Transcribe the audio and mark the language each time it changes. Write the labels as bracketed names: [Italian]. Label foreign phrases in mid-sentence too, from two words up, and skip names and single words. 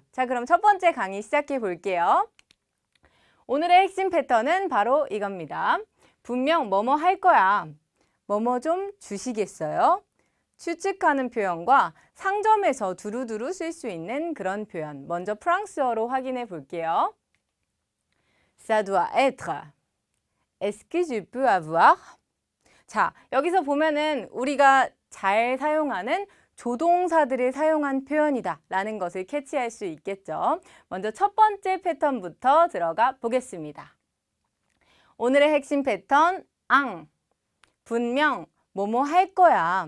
[Korean] 자, 그럼 첫 번째 강의 시작해 볼게요. 오늘의 핵심 패턴은 바로 이겁니다. 분명 뭐뭐 할 거야. 뭐뭐 좀 주시겠어요? 추측하는 표현과 상점에서 두루두루 쓸 수 있는 그런 표현. 먼저 프랑스어로 확인해 볼게요. [French] Ça doit être. Est-ce que je peux avoir? [Korean] 자, 여기서 보면은 우리가 잘 사용하는 조동사들을 사용한 표현이다 라는 것을 캐치할 수 있겠죠. 먼저 첫 번째 패턴부터 들어가 보겠습니다. 오늘의 핵심 패턴, 분명 뭐뭐 할 거야.